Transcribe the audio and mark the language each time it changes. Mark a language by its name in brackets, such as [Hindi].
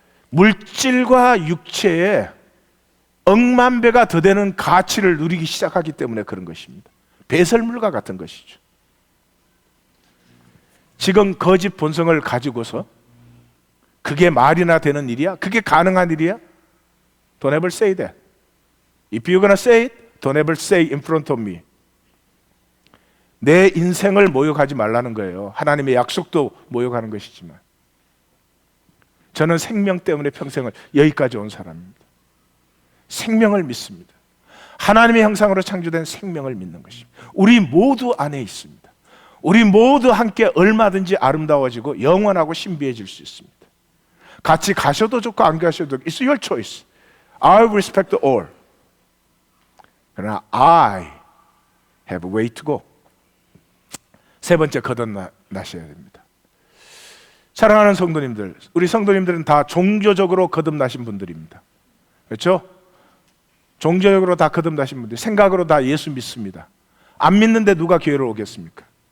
[Korean] 물질과 육체에 억만 배가 더 되는 가치를 누리기 시작하기 때문에 그런 것입니다. 배설물과 같은 것이죠. 지금 거짓 본성을 가지고서 그게 말이나 되는 일이야? 그게 가능한 일이야? [English] Don't ever say that. If you're gonna say it, don't ever say in front of me. [Korean] 내 인생을 모욕하지 말라는 거예요. 하나님의 약속도 모욕하는 것이지만, 저는 생명 때문에 평생을 여기까지 온 사람입니다. 생명을 믿습니다. 하나님의 형상으로 창조된 생명을 믿는 것입니다. 우리 모두 안에 있습니다. 우리 모두 함께 얼마든지 아름다워지고 영원하고 신비해질 수 있습니다. 같이 가셔도 좋고 안 가셔도 좋고, [English] It's your choice. I respect all. [Korean] 그러나 [English] I have a way to go. [Korean] 세 번째, 거듭나셔야 됩니다. 사랑하는 성도님들, 우리 성도님들은 다 종교적으로 거듭나신 분들입니다. 그렇죠? 종교적으로 다 거듭나신 분들, 생각으로 다 예수 믿습니다. 안 믿는데 누가 교회를 오겠습니까?